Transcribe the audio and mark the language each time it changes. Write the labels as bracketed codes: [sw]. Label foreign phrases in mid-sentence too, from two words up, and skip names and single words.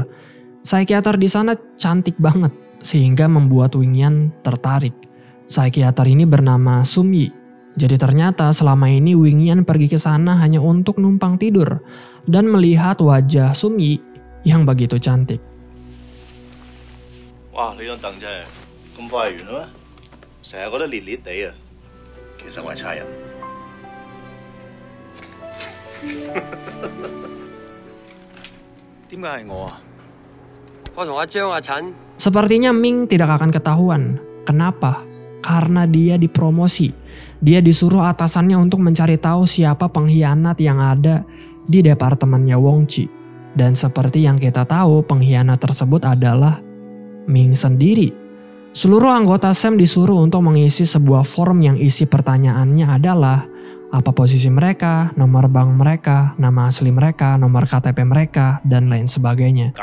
[id] Psikiater di sana cantik banget sehingga membuat Wing Yan tertarik. Psikiater ini bernama Sum Yi. Jadi ternyata selama ini Wing Yan pergi ke sana hanya untuk numpang tidur dan melihat wajah Sum Yi yang begitu cantik. Wah, [yue] 呢張凳真係咁快完啦咩？成日覺得烈烈地啊，其實我係差人。點解係我啊？我同阿張阿陳。 [id] Sepertinya Ming tidak akan ketahuan. Kenapa? Karena dia dipromosi. Dia disuruh atasannya untuk mencari tahu siapa pengkhianat yang ada di departemennya Wong Chi. Dan seperti yang kita tahu, pengkhianat tersebut adalah Ming sendiri. Seluruh anggota Sam disuruh untuk mengisi sebuah form yang isi pertanyaannya adalah apa posisi mereka, nomor bank mereka, nama asli mereka, nomor KTP mereka, dan lain sebagainya.